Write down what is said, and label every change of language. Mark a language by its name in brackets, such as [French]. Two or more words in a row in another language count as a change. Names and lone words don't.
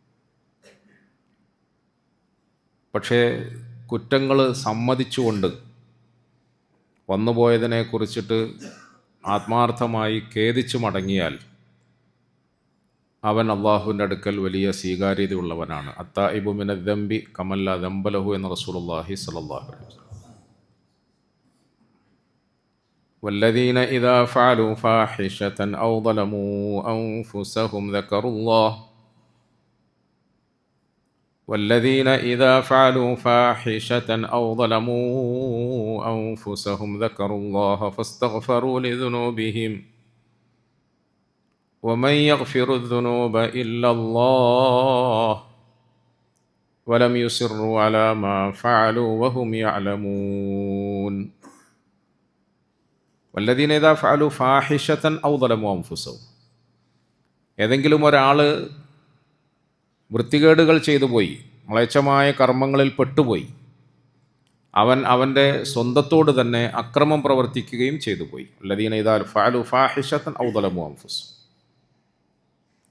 [Malayalam] പക്ഷേ കുറ്റങ്ങൾ സമ്മതിച്ചുകൊണ്ട് വന്നുപോയതിനെക്കുറിച്ചിട്ട് ആത്മാർത്ഥമായി ഖേദിച്ചു മടങ്ങിയാൽ അവൻ അള്ളാഹുവിൻ്റെ അടുക്കൽ വലിയ സ്വീകാര്യതയുള്ളവനാണ്. [Arabic] التائب من الذنب كمن لا ذنب له എന്ന് رسول الله صلى الله عليه وسلم. والذين إذا فعلوا فاحشة أو ظلموا أنفسهم ذكروا الله والذين إذا فعلوا فاحشة أو ظلموا أنفسهم ذكروا الله فاستغفروا لذنوبهم ومن يغفر الذنوب إلا الله ولم يصروا على ما فعلوا وهم يعلمون والذين إذا فعلوا فاحشة أو ظلموا أنفسهم. [Malayalam] ഏതെങ്കിലും ഒരാൾ വൃത്തികേടുകൾ ചെയ്തു പോയി, മ്ലേച്ഛമായ കർമ്മങ്ങളിൽ പെട്ടുപോയി, അവൻ അവൻ്റെ സ്വന്തത്തോട് തന്നെ അക്രമം പ്രവർത്തിക്കുകയും ചെയ്തു പോയി. [Arabic] الذين إذا فعلوا فاحشة أو ظلموا أنفسهم.